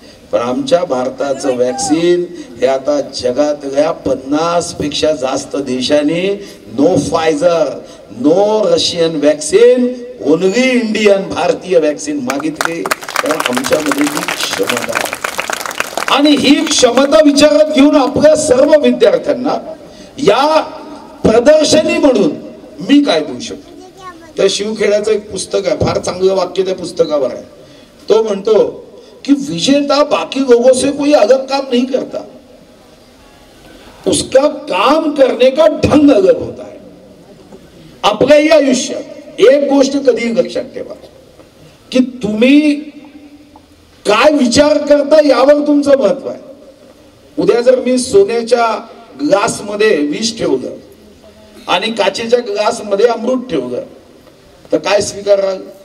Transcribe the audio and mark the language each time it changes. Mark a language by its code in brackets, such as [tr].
[mr] पण आमच्या भारताचं वॅक्सिन हे आता जगातल्या 50 पेक्षा जास्त देशांनी [en] no Pfizer no Russian vaccine only Indian [mr] भारतीय वॅक्सिन मागितले. कारण आमच्यामध्ये ही क्षमता आहे आणि ही क्षमता विचारात घेऊन आपल्या सर्व विद्यार्थ्यांना या प्रदर्शनी म्हणून मी काय देऊ शकतो. त्या शिवखेड्याचं एक पुस्तक आहे, फार चांगलं वाक्य त्या पुस्तकावर आहे. तो म्हणतो कि [hi] विजेता बाकी लोगों से कोई अलग काम नहीं करता, उसका काम करने का ढंग अलग होता है. [mr] आपल्याही आयुष्यात एक गोष्ट कधी लक्षात ठेवा की तुम्ही काय विचार करता यावर तुमचं महत्व आहे. उद्या जर मी सोन्याच्या ग्लास मध्ये विष ठेवलं आणि काचेच्या ग्लास मध्ये अमृत ठेवलं तर काय स्वीकाराल.